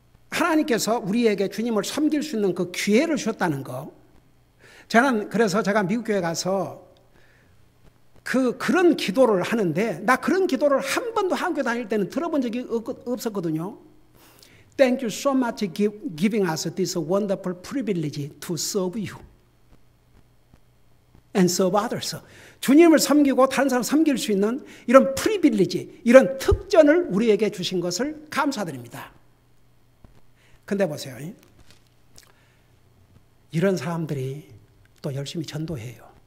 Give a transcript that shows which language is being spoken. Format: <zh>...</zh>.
<ko>하나님께서 우리에게 주님을 섬길 수 있는 그 기회를 주셨다는 거. 저는 그래서 제가 미국 교회 가서 그런 기도를 하는데, 나 그런 기도를 한 번도 한국에 다닐 때는 들어본 적이 없었거든요.</ko> <en>Thank you so much giving us this wonderful privilege to serve you and serve others.</en> <ko>주님을 섬기고 다른 사람 섬길 수 있는 이런 프리빌리지, 이런 특전을 우리에게 주신 것을 감사드립니다. 근데 보세요. 이런 사람들이 또 열심히 전도해요.</ko>